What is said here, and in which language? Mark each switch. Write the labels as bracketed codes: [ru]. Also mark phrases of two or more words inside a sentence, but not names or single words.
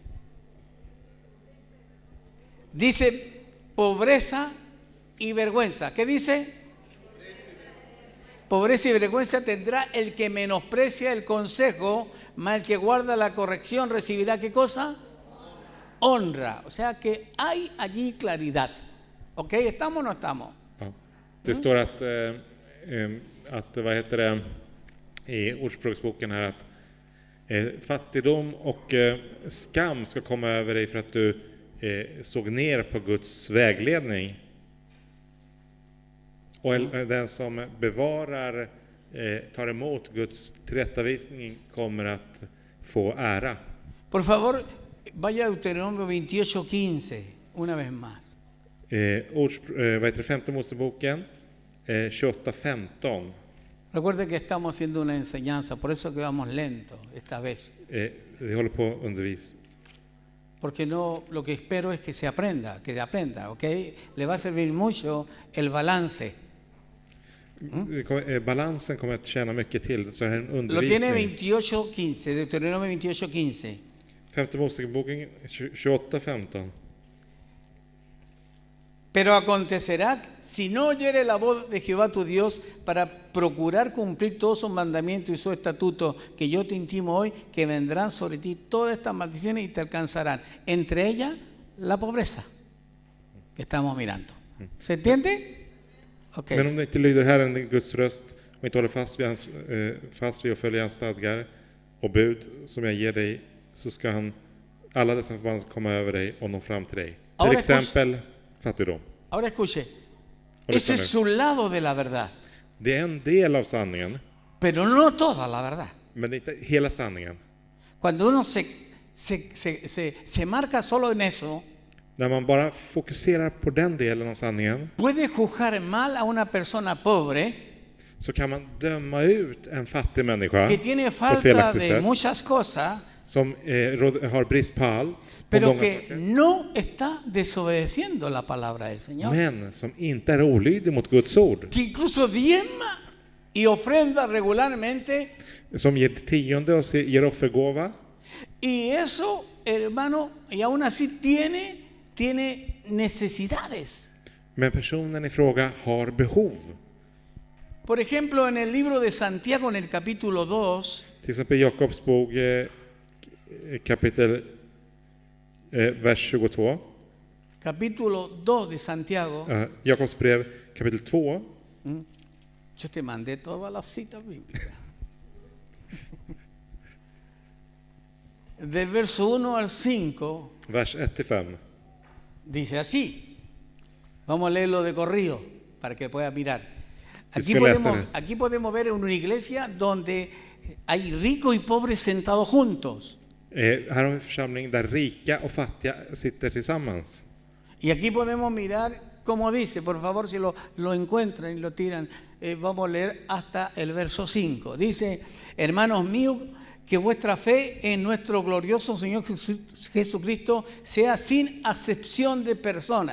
[es] Dice pobreza y vergüenza. ¿Qué dice? Pobreza y vergüenza tendrá el que menosprecia el consejo, mas el que guarda la corrección recibirá ¿qué cosa? Honra. O sea que hay allí claridad. ¿Ok? ¿Estamos o no estamos? [sv] Ja. Det står att vad heter det i Ordspråksboken här att fattigdom och skam ska komma över dig för att du såg ner på Guds vägledning. Och den som bevarar, tar emot Guds tillrättavisning kommer att få ära. [es] Por favor, vaya a Deuteronomio 28:15, una vez más. [sv] Vad heter det, femte Moseboken 28:15. [es] Recuerde que estamos haciendo una enseñanza, por eso que vamos lento esta vez. [sv] Vi håller på att undervisa. [es] Porque no, lo que espero es que se aprenda, ¿ok? Le va a servir mucho el balance. [sv] Balansen kommer att tjäna mycket till, så är det en [es] Lo tiene [sv] undervisning. [es] 28:15, Deuteronomio 28:15. [sv] Femte Moseboken 28:15. [es] Pero acontecerá, si no oyere la voz de Jehová tu Dios para procurar cumplir todos sus mandamientos y sus estatutos que yo te intimo hoy, que vendrán sobre ti todas estas maldiciones y te alcanzarán. Entre ellas, la pobreza que estamos mirando. ¿Se entiende? Okay. [sv] Men om du inte lyder Herren din Guds röst och inte håller fast vid och följer hans stadgar och bud som jag ger dig, så ska alla dessa förbannelser komma över dig och nå fram till dig. Till [es] Ahora [sv] exempel fattigdom. [es] Ahora escuche, Ahora ese escuche. es un lado de la verdad, [sv] Det är en del av sanningen, [es] pero no toda la verdad. [sv] men det är inte hela sanningen. [es] Cuando uno se marca solo en eso, [sv] När man bara fokuserar på den delen av sanningen, [es] puede juzgar mal a una persona pobre [sv] så kan man döma ut en fattig människa [es] que tiene [sv] på ett [es] falta [sv] felaktigt [es] de [sv] sätt, [es] muchas cosas, [sv] som har brist på allt, på [es] pero [sv] många [es] que [sv] saker, [es] no está desobedeciendo la palabra del Señor, [sv] men som inte är olydig mot Guds ord, [es] que incluso diezma y ofrenda regularmente, [sv] som ger tionde och ger offergåva, [es] y eso, hermano, y aún así tiene necesidades. [sv] men personen i fråga har behov. [es] Por ejemplo, en el libro de Santiago, en el capítulo 2, [sv] Till exempel Jakobs bok kapitel vers 22. [es] capítulo 2 de Santiago, [sv] Jakobs brev kapitel 2. [es] yo te mandé todas las citas bíblicas. Del verso 1 al 5, [sv] Vers 1-5. [es] dice así. Vamos a leerlo de corrido para que pueda mirar. Aquí podemos ver en una iglesia donde hay ricos y pobres sentados juntos. [sv] Här har vi en församling där rika och fattiga sitter tillsammans. [es] Y aquí podemos mirar cómo dice, por favor, si lo encuentran y lo tiran, vamos a leer hasta el verso 5. Dice, hermanos míos, que vuestra fe en nuestro glorioso Señor Jesucristo sea sin acepción de persona.